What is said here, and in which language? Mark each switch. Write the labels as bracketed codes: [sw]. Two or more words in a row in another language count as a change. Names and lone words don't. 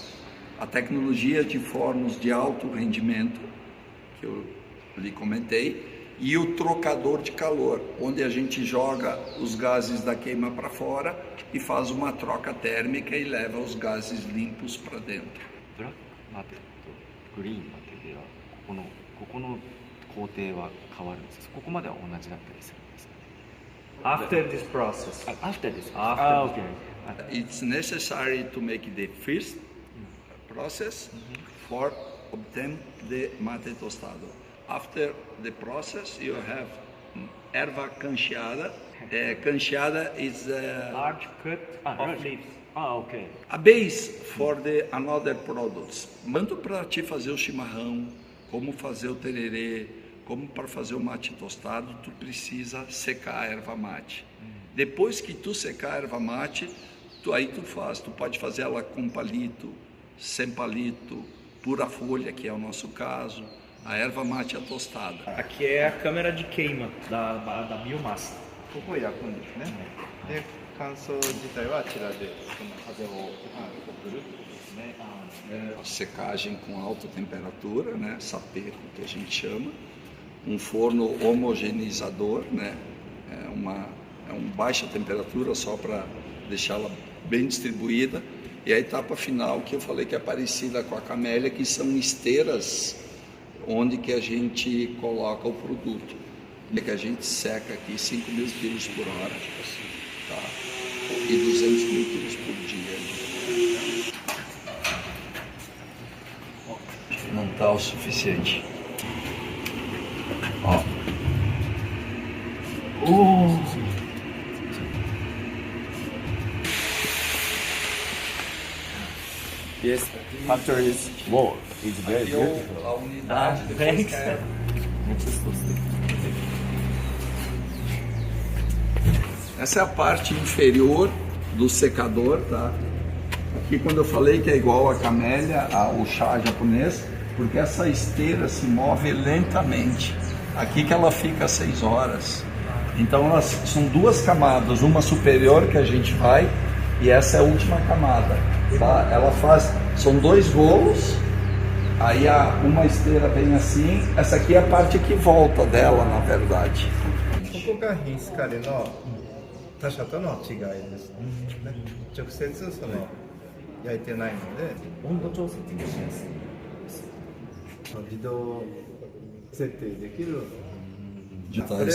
[pt] A tecnologia de fornos de alto rendimento, que eu lhe comentei, e o trocador de calor, onde a gente joga os gases da queima para fora e faz uma troca térmica e leva os gases limpos para dentro. [ja] ブラックマテとグリーンマテではここの工程は変わるんですか？ここまでは同じだったりするんですかね？ [en] After this process. After this. After okay. It's necessary to make the first process for obtain the [pt] mate tostado. [en] After the process, you have [pt] erva cancheada. [en] Cancheada is Large cut of leaves. Okay. a base for the another products. [pt] Tanto para te fazer o chimarrão, como fazer o tererê, como para fazer o mate tostado, tu precisa secar a erva mate. Depois que tu secar a erva mate, tu pode fazer ela com palito, sem palito, pura folha, que é o nosso caso. A erva mate é tostada. Aqui é a câmera de queima da biomassa. [ja] ここを焼くんですね。で、乾燥自体はあちらでこの風を送るですね。 [pt] Secagem com alta temperatura, né? Sapeco, que a gente chama. Um forno homogeneizador, né? É uma baixa temperatura só para deixá-la bem distribuída. E a etapa final, que eu falei que é parecida com a camélia, que são esteiras onde que a gente coloca o produto. É que a gente seca aqui 5.000 kg por hora. Tá? e 200 líquidos por dia. Não está o suficiente. Ó. [en] Yes, factory is Wow, it's very [pt] Aqui [en] beautiful. [pt] a unidade depois [en] thanks. [pt] que é- Essa é a parte inferior do secador, tá? Aqui quando eu falei que é igual a camélia, o chá japonês, porque essa esteira se move lentamente. Aqui que ela fica 6 horas. Então elas são duas camadas, uma superior que a gente vai e essa é a última camada, tá? Ela faz, são 2 rolos, aí uma esteira vem assim, essa aqui é a parte que volta dela, na verdade. [ja] ここが品質管理の他社との違いですね。直接その焼いてないので温度調節もしやすい。自動設定できる。 [pt] Tá, [ja] それ